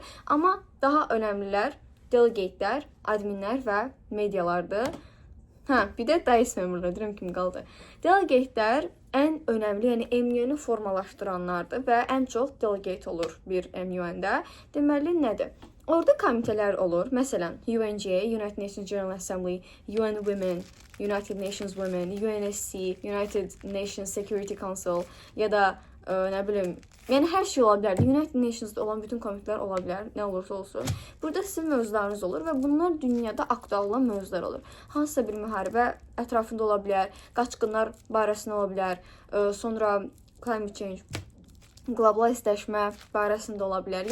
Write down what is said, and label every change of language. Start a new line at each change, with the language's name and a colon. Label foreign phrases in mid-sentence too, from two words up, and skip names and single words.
Azerbaijani: Amma daha önəmlilər delegatelər, adminlər və medialardır. Bir də DICE memberlər, deyirəm kimi qaldı. Delegatelər ən önəmli, yəni MUN-u formalaşdıranlardır və ən çox delegate olur bir MUN-də. Deməli, nədir? Orada komitələr olur. Məsələn, UNGA, United Nations General Assembly, UN Women, United Nations Women, UNSC, United Nations Security Council ya da nə bilim, yəni hər şey ola bilər. United Nations'da olan bütün komitələr ola bilər, nə olursa olsun. Burada sizin mövzularınız olur və bunlar dünyada aktual olan mövzular olur. Hansısa bir müharibə ətrafında ola bilər, qaçqınlar barəsində ola bilər, sonra
English: climate change,
Azerbaijani: qloballəşmə barəsində ola bilər.